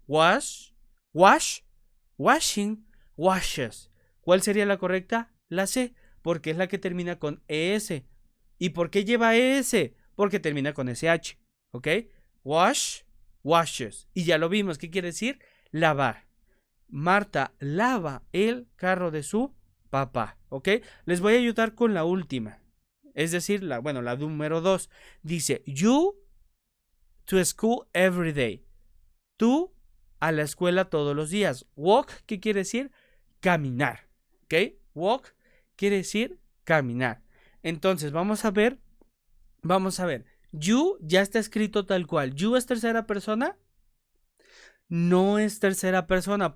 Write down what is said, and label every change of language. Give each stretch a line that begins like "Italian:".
English: Wash, wash, washing, washes.
Spanish: ¿Cuál sería la correcta? La C, porque es la que termina con es. ¿Y por qué lleva es? Porque termina con sh, ¿ok?
English: Wash, washes.
Spanish: Y ya lo vimos, ¿qué quiere decir? Lavar. Marta lava el carro de su papá, ¿ok? Les voy a ayudar con la última. Es decir, la número 2. Dice,
English: you to school every day.
Spanish: Tú a la escuela todos los días. Walk, ¿qué quiere decir? Caminar, ¿ok? Walk quiere decir caminar. Entonces, vamos a ver. You ya está escrito tal cual. You es tercera persona. No es tercera persona.